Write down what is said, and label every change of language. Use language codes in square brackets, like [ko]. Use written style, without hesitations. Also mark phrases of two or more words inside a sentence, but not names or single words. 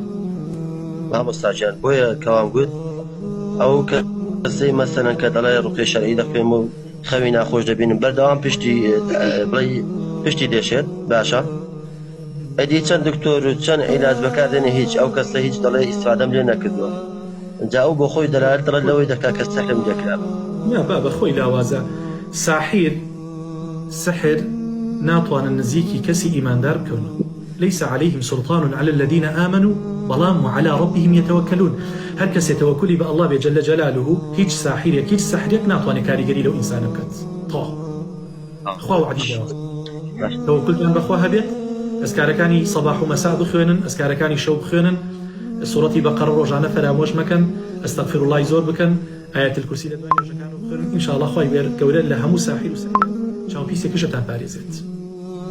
[ckb] مامۆستاجان بۆیە کەوام گوت ئەو کەسەی مەسەلەن کە دەڵێ ڕوقی شەرعی دەخوێم و خەوی ناخۆش دەبینم بەردەوام پشتی دێشێت باشە ئەدی چەند دکتۆر و چەند عیلاج بەکاردێنێ هیچ ئەو کەسە هیچ دەڵێ ئیسفادەم لێ نەکردووە جا ئەو بۆ خۆی دەلالەت دەڵێت لەوەی دەکا کە سەحرم لێکراوە با بەخۆی لاوازە سحر ناتوانن نزیکی کەسی ئیماندار بکەون [ar] ليس عليهم سلطان على الذين آمنوا [ckb] بەڵام [ar] وعلى ربهم [ckb] يتوكلون هەر کەسێ تەوەکولی بە ئەڵڵا بێ [ar] جەل جەلالوه [ckb] هیچ ساحرێک هیچ سەحرێک ناتوانێت کاریگەری لەو ئینسانە بکات خوا وعدی داوە تەوەکولتان بەخوا هەبێت ئەسکارەکانی سەباح و مەسا بخوێنن ئەسکارەکانی شەو بخوێنن سوڕەتی بەقەرە ڕۆژانە فەرامۆش مەکەن ئەستەغفیرڵڵای زۆر بکەن ئایەت الکورسی لە دوای نوێژەکان بخوێنن ئینشاءڵڵا خوای گەورە لە هەموو ساحر و سەحر چاوپیسێکیشتان پارێزێت